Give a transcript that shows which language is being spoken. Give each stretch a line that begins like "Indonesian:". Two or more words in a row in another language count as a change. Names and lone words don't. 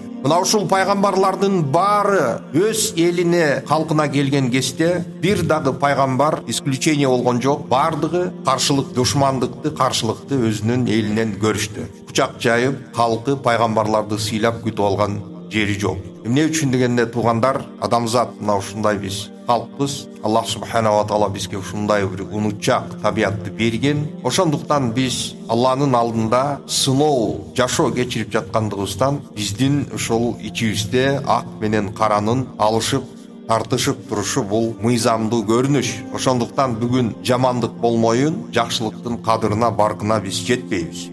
Kyrgyz: Мына ушул пайгамбарлардын баары өз элине, калкына келген кезде бир дагы пайгамбар исключение болгон жок. Бардыгы каршылык, душмандыкты, каршылыкты өзүнүн элинен көрүштү. Кучак жайып, калкы пайгамбарларды сыйлап күтүп алган жери жок. Эмне үчүн дегенде, туугандар, адамзат мына ушундай биз калкпыз. Аллах субханаху ва таала бизге ушундай бир унутчак табиатты берген. Ошондуктан биз Алланын алдында сыноо, жашоо кечирип жаткандыгыбыздан биздин ушул ичибизде ак менен каранын алышып, тартышып турушу бул мыйзамдуу көрүнүш. Ошондуктан бүгүн жамандык болмоюн, жакшылыктын кадырына, баркына биз жетпейбиз.